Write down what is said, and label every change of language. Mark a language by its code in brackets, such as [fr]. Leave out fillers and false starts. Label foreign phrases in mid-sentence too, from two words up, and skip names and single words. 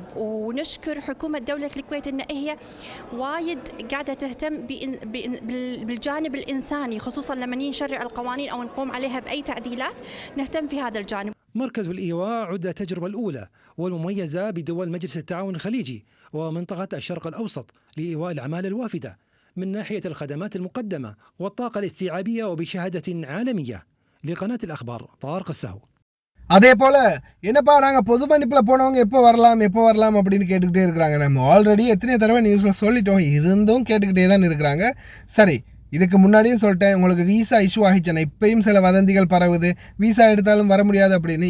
[ar] ونشكر حكومة دولة الكويت ان هي وايد قاعدة تهتم بالجانب الإنساني، خصوصا لما نشرع القوانين أو نقوم عليها بأي تعديلات نهتم في هذا الجانب. مركز الإيواء عد التجربة الأولى والمميزة بدول مجلس التعاون الخليجي ومنطقة الشرق الأوسط لإيواء العمالة الوافدة من ناحية الخدمات المقدمة والطاقة الاستيعابية وبشهادة عالمية. لقناة الأخبار طارق السهو. [ta] அதே போல் என்னப்பா நாங்கள் பொது மன்னிப்பில் போனவங்க எப்போ வரலாம் அப்படின்னு கேட்டுக்கிட்டே இருக்கிறாங்க. நம்ம ஆல்ரெடி எத்தனையோ தடவை நியூஸில் சொல்லிட்டோம், இருந்தும் கேட்டுக்கிட்டே தான் இருக்கிறாங்க. சரி, இதுக்கு முன்னாடியும் சொல்லிட்டேன், உங்களுக்கு [en] visa issue [ta] ஆகிடுச்சுன்னா இப்போயும் சில வதந்திகள் பரவுது, வீசா எடுத்தாலும் வர முடியாது அப்படின்னு.